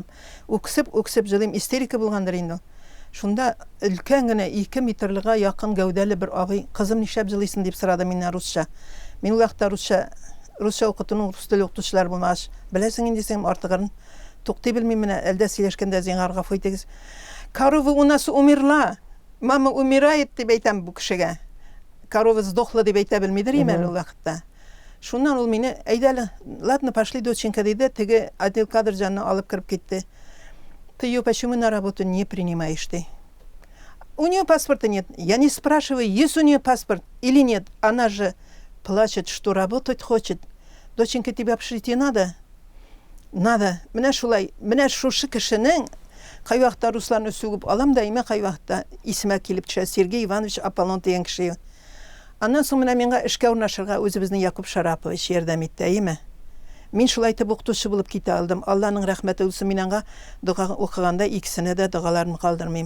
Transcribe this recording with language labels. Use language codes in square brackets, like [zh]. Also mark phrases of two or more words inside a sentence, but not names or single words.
[tt] Үксеп җылыйм, истерика булгандыр инде. Шунда өлкән генә 2 метрлыга якын гәүдәле бер абый, кызым нишләп җылыйсың дип сорады миннән русча. Мин ул вакытта русча укытуның рус теле укытучылар булмагач, беләсең инде син артыгын тукты белмим менә, әлдә сөйләшкәндә зиңар гафу итегез. [ru] Корова у нас умерла. Мама умирает [tt] дип әйтәм бу кешегә. [ru] Корова сдохла [tt] дип әйтә белмидер имен ул вакытта. Шуннан ул мине әйдәле, [ru] ладно, пошли, доченька [tt] диде, теге [ru] отдел кадр [tt] җанны алып кирип китте. [ru] Ты ее почему на работу не принимаешь ты? У нее паспорта нет. Я не спрашиваю, есть у нее паспорт или нет. Она же плачет, что работать хочет. Доченька, тебе общежитие надо? Надо. [tt] Менә шулай, менә шушы кешенең кай вакытта русларны сүгеп алам да, име кай вакытта исемә килеп төшә Сергей Иванович Аполлон дигән кеше. Аннан соң менә миңа эшкә урнашырга үзебезнең Якуб Шарапович ярдәм итте, име. Мин шулай итеп укытучы булып китә алдым. Алланың рәхмәте булсын, мин аңа дуга укыганда икесенә дә дугаларын калдырмыйм.